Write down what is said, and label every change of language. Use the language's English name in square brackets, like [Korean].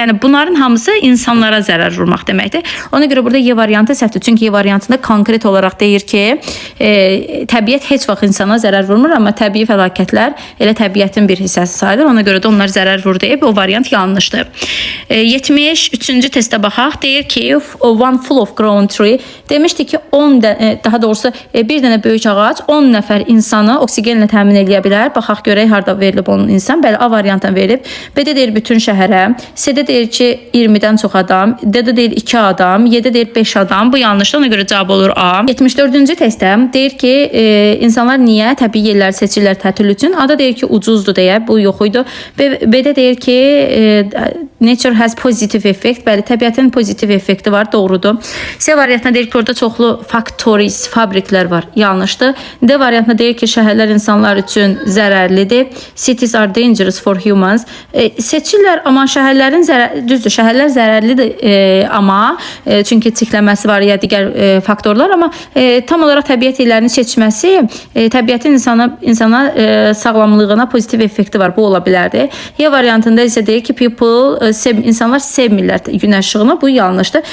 [Azerbaijani] Yəni bunların hamısı insanlara zərər vurmaq deməkdir. Ona görə burada Y variantı səhvdir. Çünki Y variantında konkret olaraq deyir ki, təbiət heç vaxt insana zərər vurmur, amma təbii fəlakətlər elə təbiətin bir hissəsi sayılır. Ona görə də onlar zərər vurur deyib, o variant yanlışdır. 73-cü testə baxaq. Deyir ki, [English] one full of grown tree. [Azerbaijani] Demişdi ki, daha doğrusu bir dənə böyük ağac 10 nəfər insanı oksigenlə təmin edə bilər. Baxaq görək harda verilib onun insan. Bəli, A variantdan verilib. B-də deyir bütün şəhərə. C-də deyir ki, 20-dən çox adam. D-də deyir 2 adam. Y-də deyir 5 adam. Bu yanlışdır. Ona görə cavab olur A. 74-cü testdə deyir ki, insanlar niyə təbii yerləri seçirlər tətil üçün? A-da deyir ki, ucuzdur deyə. Bu yox idi. B-də deyir ki, [English] nature has positive effect. [Azerbaijani] Bəli, təbiətin pozitiv effekti var. Doğrudur. C variantına deyir ki, orada çoxlu factories, fabriklər var. Yanlışdır. D variantına deyir ki, şəhərlər insanlar üçün zərərlidir. [English] Cities are dangerous for humans. [Azerbaijani] Seçirlər, amma şəhərlərin düzdür, şəhərlər zərərlidir, amma çünki çirklənməsi var ya digər faktorlar, amma tam olaraq təbiət yerlərini seçməsi təbiətin insana sağlamlığına pozitiv effekti var. Bu ola bilərdi. Y variantında isə deyir ki, insanlar sevmirlər günəş işığını. Bu yanlışdır.